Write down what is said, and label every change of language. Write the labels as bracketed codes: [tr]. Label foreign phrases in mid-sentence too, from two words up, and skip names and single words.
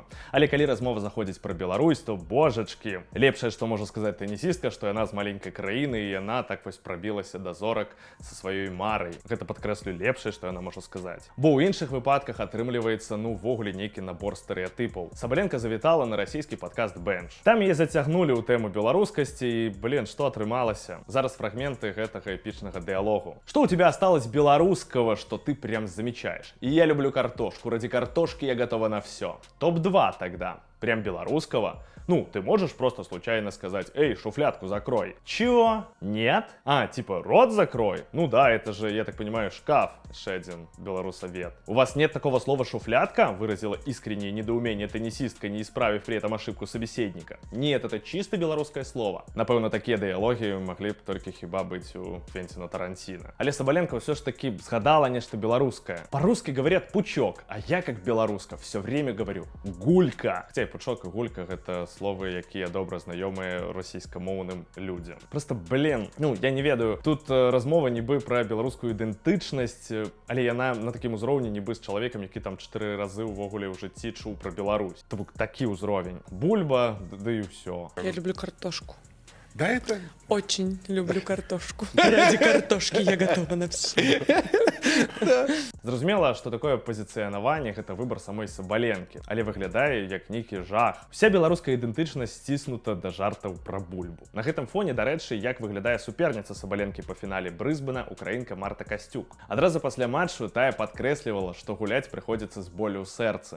[be] Але калі размова заходзіць пра Беларусь, то божачкі, лепшае, што можа сказаць тэнісістка, што яна з маленькай краіны і яна так вось прабілася да зорак са сваёй марай. Гэта лепшае, што яна можа сказаць. Бо ў іншых выпадках атрымліваецца ну увогуле нейкі набор стэрэатыпаў. Сабаленка завітала на расійскі падкаст Бенч. Там яе зацягнулі ў тэму беларускасці і, блин, што атрымалася? Зараз фрагменты гэтага эпічнага дыалогу. [ru] Што ў тебя осталось беларускага, што ты прям замечаешь? И я люблю картошку. Ради картошки я готова на все. Топ-2 тогда. Прям белорусского? Ну, ты можешь просто случайно сказать: эй, шуфлядку закрой. Чего? Нет? А, типа, рот закрой? Ну да, это же, я так понимаю, шкаф. Еще один белорусовед. У вас нет такого слова шуфлядка? Выразила искреннее недоумение теннисистка, не исправив при этом ошибку собеседника. Нет, это чисто белорусское слово. Напевно, такие диалоги могли б только хіба быть у Квентина Тарантино. Але Соболенко все ж таки згадала нечто белорусское. По-русски говорят пучок, а я как белоруска все время говорю гулька. Хотя и [be] пучок и гулька это словы, якія добра знаёмыя расійскамоўным людзям. Просто, блин, ну, я не ведаю, тут размова нібы пра беларускую ідэнтычнасць, але яна на такім узроўні нібы з чалавекам, які там 4 разы ўвогуле ў жыцці чуў пра Беларусь. То бок такі ўзровень. Бульба, да і ўсё. [ru] Я люблю картошку. Да, это... Очень люблю картошку. Ради картошки я готова на все. [be] Зразумела, што такое пазіцыянаванне гэта выбар самой Сабаленкі, але выглядае як нейкі жах. Уся беларуская ідэнтычнасць сціснута да жартаў пра бульбу. На гэтым фоне, дарэчы, як выглядае суперніца Сабаленкі па фінале Брысбена, украінка Марта Касцюк. Адразу пасля матчу тая падкрэслівала, што гуляць прыходзіцца з болю ў сэрцы.